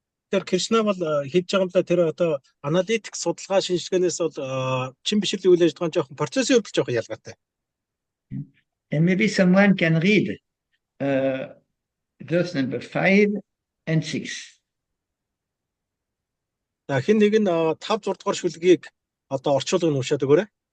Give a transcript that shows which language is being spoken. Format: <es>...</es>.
<mn>Тэр Кришна бол хийж байгаа юм да тэр одоо аналитик судалгаа шинжилгээнээс бол чин бишрлийн үйл ажиллагаа жоохон процессын хувьд жоохон ялгаатай.</mn> <en>And maybe someone can read verse number 5 and 6.</en> <mn>За хэн нэг нь 5 6 дугаар шүлгийг одоо орчуулгыг уншаад өгөөрэй.</mn>